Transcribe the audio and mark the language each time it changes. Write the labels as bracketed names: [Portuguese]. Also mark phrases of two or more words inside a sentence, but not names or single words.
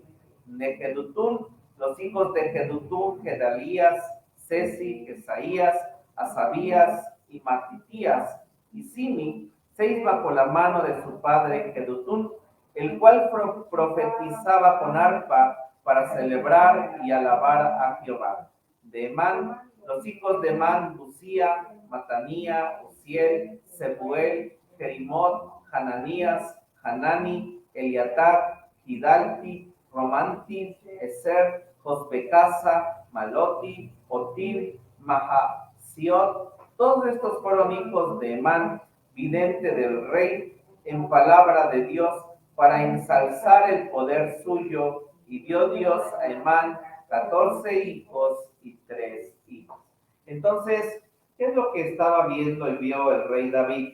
[Spanish] De Jedutún, los hijos de Jedutún, Gedalías, Ceci, Esaías, Asabías y Matitías, y Simi, 6 bajo la mano de su padre Jedutún, el cual profetizaba con arpa para celebrar y alabar a Jehová. De Emán, los hijos de Emán, Busía, Matanía, Uziel, Sebuel, Jerimot, Hananías, Hanani, Eliatar, Gidalti, Romanti, Eser, Josbecasa, Maloti, Otir, Mahasiot. Todos estos fueron hijos de Emán, vidente del rey, en palabra de Dios, para ensalzar el poder suyo, y dio Dios a Emán 14 hijos y 3 hijos. Entonces, ¿qué es lo que estaba viendo y vio el rey David?